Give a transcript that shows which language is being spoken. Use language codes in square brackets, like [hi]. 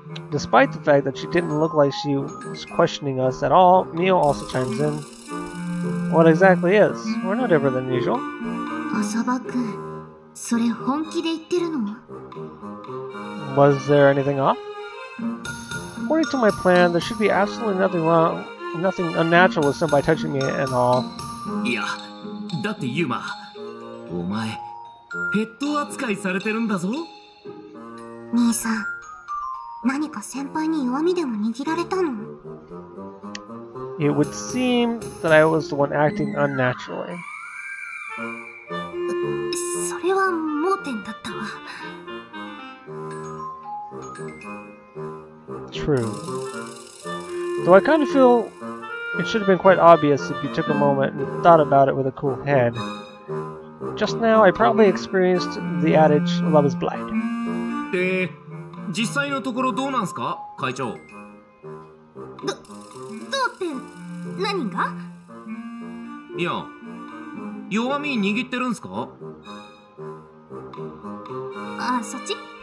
[en] Despite the fact that she didn't look like she was questioning us at all, Mio also chimes in. What exactly is? We're no different than usual. [ja] 浅場くん、それ本気で言ってるの？ [en] Was there anything off? According to my plan, there should be absolutely nothing wrong, nothing unnatural with somebody touching me and all. [ja] いや、だってユーマ、お前、ペット扱いされてるんだぞ。兄さん、何か先輩に弱みでも握られたの？ [en] It would seem that I was the one acting unnaturally. [ja] それは盲点だったわ。 [en] True. Though I kind of feel it should have been quite obvious if you took a moment and thought about it with a cool head. Just now, I probably experienced the adage, love is blind. [ja] で、実際のところどうなんすか、会長？どうって、何が？いや、弱み握ってるんすか？あ、そっち？